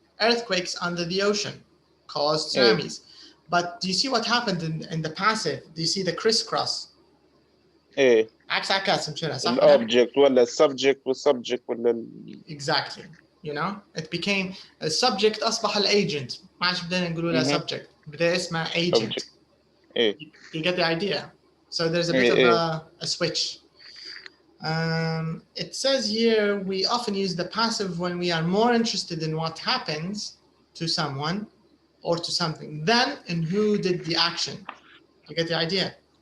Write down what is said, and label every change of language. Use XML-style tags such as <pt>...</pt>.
<en>Earthquakes under the ocean caused tsunamis. But do you see what happened in the passive? Do you see the crisscross?</en> <ar>عكس عكس مشينا صح؟ Object ولا subject والsubject ولا.</ar> <en>Exactly. You know, it became a subject</en> <ar>أصبح الagent. ما عادش بدنا نقول له subject. بدأ اسمه agent.</ar> <en>You get the idea. So there's a bit of a switch. It says here we often use the passive when we are more interested in what happens to someone or to something than in who did the action. You get the idea?</en>